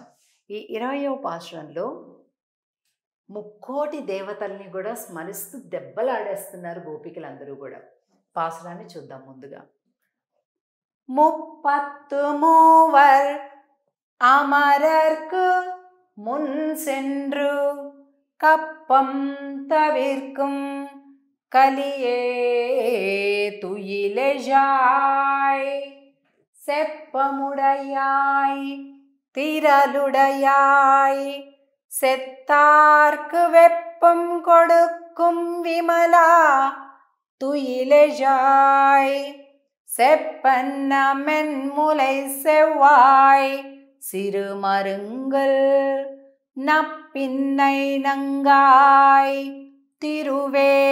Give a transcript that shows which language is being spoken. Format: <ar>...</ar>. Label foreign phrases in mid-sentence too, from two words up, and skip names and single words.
<te>ఈ 20వ పాసురంలో ముక్కోటి దేవతల్ని కూడా స్మరిస్తూ దెబ్బలాడేస్తున్నారు గోపికలందరూ కూడా. పాసురాన్ని చూద్దాం ముందుగా.</te> <ta>முப்பத்து மூவர் அமரர்க்கு முன் சென்று கப்பம் தவிர்க்கும் கலியே துயிலெழாய் செப்பமுடையாய் திரளுடையாய் செத்தார்க்கு வெப்பம் கொடுக்கும் விமலா துயிலெழாய் செப்பன்ன மென்முலை செவ்வாய் சிறுமருங்கல் நப்பின்னை நங்காய் திருவே</ta>